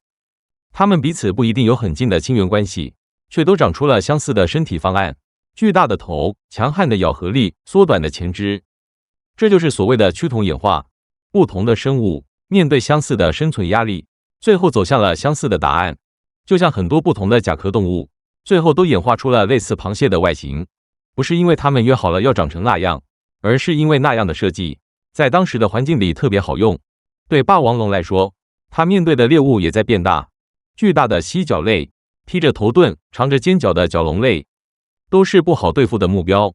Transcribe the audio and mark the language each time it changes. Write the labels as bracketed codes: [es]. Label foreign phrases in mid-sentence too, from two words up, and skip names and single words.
[zh] 它們彼此不一定有很近的親缘關係，卻都長出了相似的身體方案：巨大的頭、強悍的咬合力、縮短的前肢。這就是所謂的趨同演化。不同的生物面對相似的生存壓力，最後走向了相似的答案。就像很多不同的甲殼動物，最後都演化出了類似螃蟹的外形，不是因為它們約好了要長成那樣，而是因為那樣的設計在當時的環境裡特別好用。對霸王龍來說，它面對的獵物也在變大。巨大的蜥腳類、披着頭盾、長着尖角的角龍類，都是不好對付的目標。